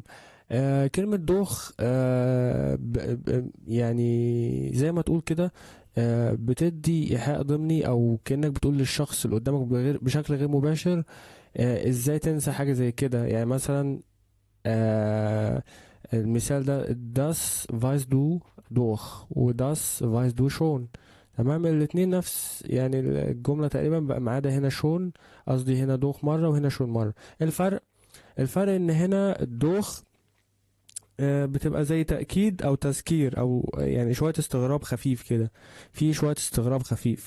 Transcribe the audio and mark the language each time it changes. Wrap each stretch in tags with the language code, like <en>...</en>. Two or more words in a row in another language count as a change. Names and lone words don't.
<ar>كلمة دوخ يعني زي ما تقول كده، بتدي إيحاء ضمني، أو كأنك بتقول للشخص اللي قدامك بشكل غير مباشر إزاي تنسى حاجة زي كده. يعني مثلا المثال ده</ar> <de>das weißt du doch</de> <ar>و</ar> <de>das weißt du schon.</de> <ar>تمام، الاتنين نفس يعني الجملة تقريبا بقى، ما عدا هنا شون، قصدي هنا دوخ مرة وهنا شون مرة. الفرق ان هنا الدوخ بتبقى زي تأكيد أو تذكير، أو يعني شوية استغراب خفيف كده، في شوية استغراب خفيف.</ar>